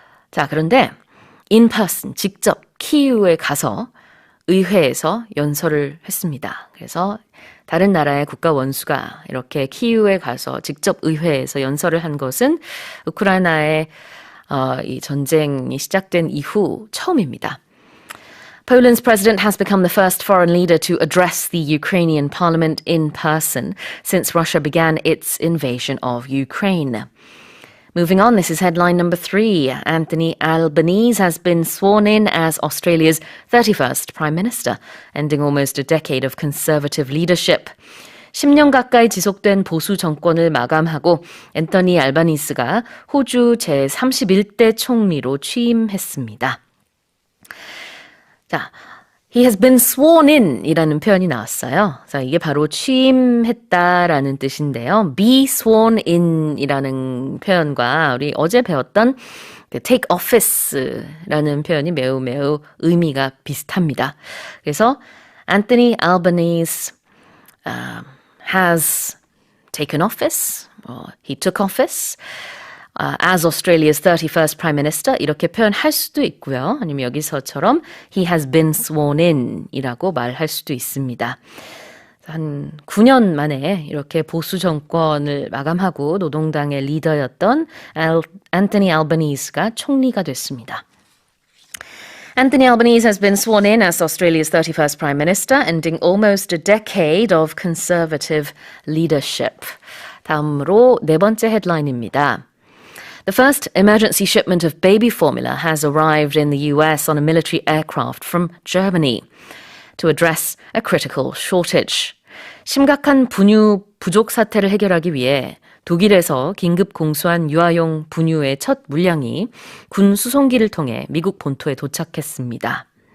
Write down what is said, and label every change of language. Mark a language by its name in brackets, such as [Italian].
[Korean] 자, 그런데 in person 직접 키이우에 가서 의회에서 연설을 했습니다. 그래서 다른 나라의 국가 원수가 이렇게 키이우에 가서 직접 의회에서 연설을 한 것은 우크라이나의 이 전쟁이 시작된 이후 처음입니다. [English] Poland's president has become the first foreign leader to address the Ukrainian parliament in person since Russia began its invasion of Ukraine. Moving on, this is headline number 3. Anthony Albanese has been sworn in as Australia's 31st Prime Minister, ending almost a decade of conservative leadership. [Korean] 10년 가까이 지속된 보수 정권을 마감하고 앤토니 알바니스가 호주 제31대 총리로 취임했습니다. 자, [English] he has been sworn in [Korean] 이라는 표현이 나왔어요. 자, 이게 바로 취임했다라는 뜻인데요. [English] be sworn in [Korean] 이라는 표현과 우리 어제 배웠던 [English] take office [Korean] 라는 표현이 매우 의미가 비슷합니다. [English] 그래서 Anthony Albanese has taken office, he took office as Australia's 31st Prime Minister [Korean] 이렇게 표현할 수도 있고요. 아니면 여기서처럼 [English] he has been sworn in [Korean] 이라고 말할 수도 있습니다. 한 9년 만에 이렇게 보수 정권을 마감하고 노동당의 리더였던 Anthony Albanese가 총리가 됐습니다. [English] Anthony Albanese has been sworn in as Australia's 31st Prime Minister, ending almost a decade of conservative leadership. [Korean] 다음으로 네 번째 헤드라인입니다. [English] The first emergency shipment of baby formula has arrived in the US on a military aircraft from Germany to address a critical shortage. [Korean] 심각한 분유 부족 사태를 해결하기 위해 독일에서 긴급 공수한 유아용 분유의 첫 물량이 군 수송기를 통해 미국 본토에 도착했습니다.